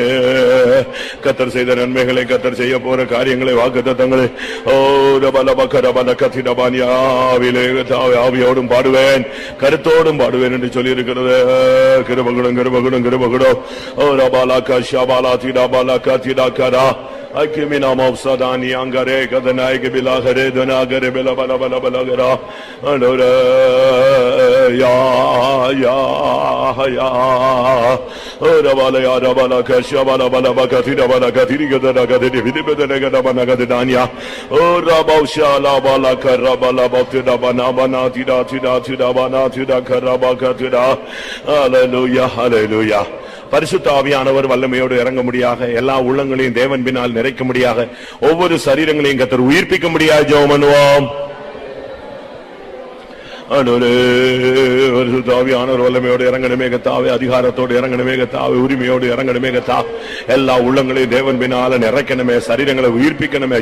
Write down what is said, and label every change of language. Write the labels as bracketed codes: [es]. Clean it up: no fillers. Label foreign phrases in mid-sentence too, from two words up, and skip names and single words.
[ta] கர்த்தர் செய்த நன்மைகளை, கர்த்தர் செய்ய போற காரியங்களை, வாக்குத்தத்தங்களை ஆவியோடும் பாடுவேன், கருத்தோடும் பாடுவேன் என்று சொல்லி இருக்கிறது. கிருபகுடம் கிருபகுடம் கிருபகுடம். ஓ ரபாலா ஷபாலா திடா பாலா திடா கரா Akimina mavsadani angare kadana ekbilagare danagare bela bela bela bela gara. Andora ya ya ya. Ora bala ya bala kasha bala bala bakatira bala katiri kadana kadiri vidi bedana kadana bana kadania. Ora bausha la bala karabala bakira bana bana tida tida tida bana tida karaba katira. [en] Hallelujah, hallelujah. [ta] பரிசுத்த ஆவியானவர் வல்லமையோடு இறங்க முடியாக, எல்லா உள்ளங்களையும் தேவன் பின்னால் நிறைக்க முடியாக, ஒவ்வொரு சரீரங்களையும் கர்த்தர் உயிர்ப்பிக்க முடியாது. ஜெபம் பண்ணுவோம். பரிசுத்த ஆவியானவர் வல்லமையோடு இறங்கணுமே கர்த்தாவே, அதிகாரத்தோடு இறங்கணுமே கர்த்தாவே, உரிமையோடு இறங்கணுமே கர்த்தாவே, எல்லா உள்ளங்களையும் தேவன் பின்னால நிறைக்கணுமே, சரீரங்களை உயிர்ப்பிக்கணுமே.